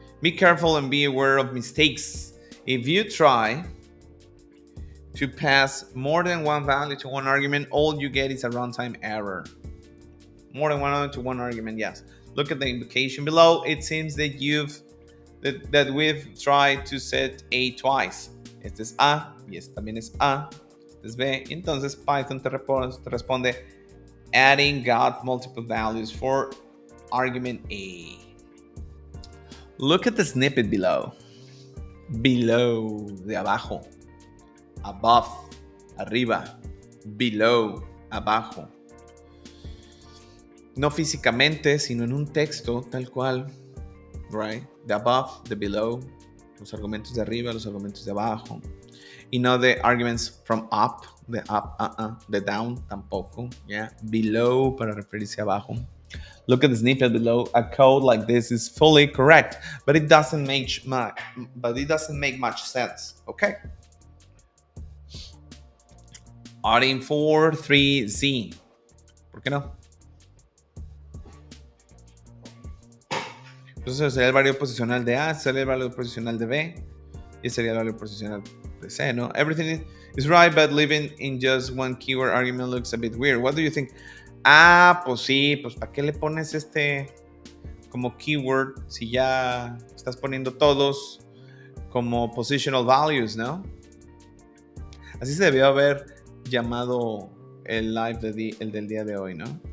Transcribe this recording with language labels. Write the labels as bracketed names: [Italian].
[English] Be careful and be aware of mistakes. If you try to pass more than one value to one argument, all you get is a runtime error. More than one to one argument, yes. Look at the invocation below. It seems that we've tried to set A twice. [Spanish] Este es A y este también es A. Este es B. Entonces Python te responde [English] adding got multiple values for argument A. Look at the snippet below. Below, [Spanish] de abajo. [English] Above, [Spanish] arriba. [English] Below, [Spanish] abajo. No físicamente, sino en un texto tal cual. [English] Right? The above, the below. [Spanish] Los argumentos de arriba, los argumentos de abajo. Y no [English] the arguments from up. The up, the down, [Spanish] tampoco. [English] Yeah. Below, [Spanish] para referirse a abajo. [English] Look at the snippet below. A code like this is fully correct, but it doesn't make much sense. Okay. [Spanish] Adding 4, 3, Z. ¿Por qué no? Entonces sería el valor posicional de A, sería el valor posicional de B, y sería el valor posicional de C, ¿no? [English] Everything is right, but living in just one keyword argument looks a bit weird. What do you think? [Spanish] Pues sí, pues ¿para qué le pones como keyword si ya estás poniendo todos como positional values, ¿no? Así se debió haber llamado el live el del día de hoy, ¿no?